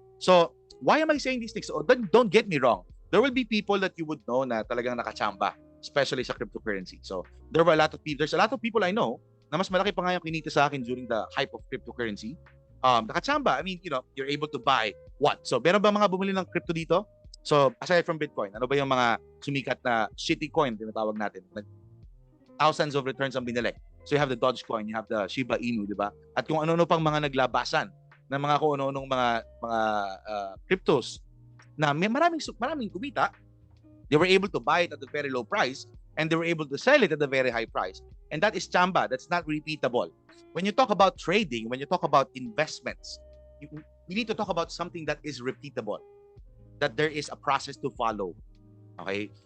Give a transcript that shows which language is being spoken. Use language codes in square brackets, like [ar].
[en] So, why am I saying these things? So, don't get me wrong. There will be people that you would know [tl] na talagang nakachamba, [en] especially sa cryptocurrency. So, there's a lot of people I know [tl] na mas malaki pa nga yung kinita sa akin [en] during the hype of cryptocurrency. Nakachamba, I mean, you're able to buy what? [tl] So, meron ba mga bumili ng crypto dito? So, [en] aside from Bitcoin, [tl] ano ba yung mga sumikat na shitty coin, tinatawag natin? [en] Thousands of returns [tl] ang binili. [en] So, you have the Dogecoin, you have the Shiba Inu, di ba? [tl] At kung ano-ano pang mga naglabasan ng mga kung ano-anong mga cryptos na may maraming kumita. [en] They were able to buy it at a very low price and they were able to sell it at a very high price. And that is chamba. That's not repeatable. When you talk about trading, when you talk about investments, you need to talk about something that is repeatable, that there is a process to follow. Okay?